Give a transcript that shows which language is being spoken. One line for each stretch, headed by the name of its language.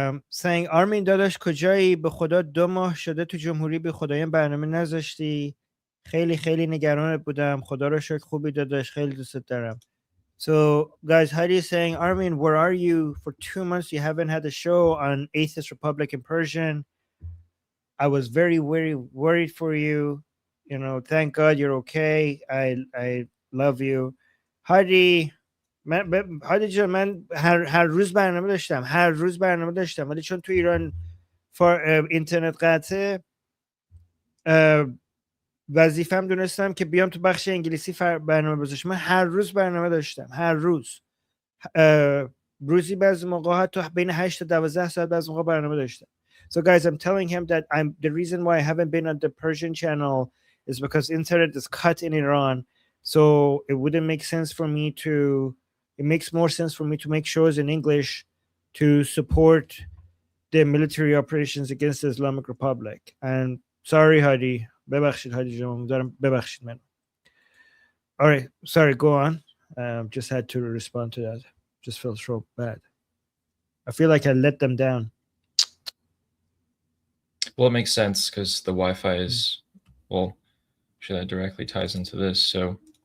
English: saying
Persian: آرمین داداش کجایی به خدا 2 ماه شده تو جمهوری به خدایم برنامه نذاشتی خیلی خیلی نگرانت بودم خدا رو شکر خوبی داداش خیلی دوست دارم.
English: So guys, Heidi is saying, Armin, where are you? For 2 months you haven't had a show on Atheist Republic in Persian. I was very, very worried for you. You know, thank God you're okay. I love you.
Persian: Heidi, هادی جان من هر روز برنامه داشتم ولی چون تو ایران اینترنت قطعه وظیفم دونستم که بیام تو بخش انگلیسی برنامه بذاشتم. من هر روز برنامه داشتم، هر روز روزی بعضی موقع حتی بین 8 تا 12 ساعت بعضی موقع برنامه داشتم.
English: So guys, I'm telling him that the reason why I haven't been on the Persian channel is because internet is cut in Iran. So it wouldn't make sense for me to it makes more sense for me to make shows in English to support the military operations against the Islamic Republic. And sorry, Hadi.
Persian: ببخشید هادی جان دارم ببخشید من.
English: All right, sorry, go on. Just had to respond to that. Just felt so bad. I feel like I let them down. Well, it makes sense because the Wi-Fi is, well, actually that directly ties into this. So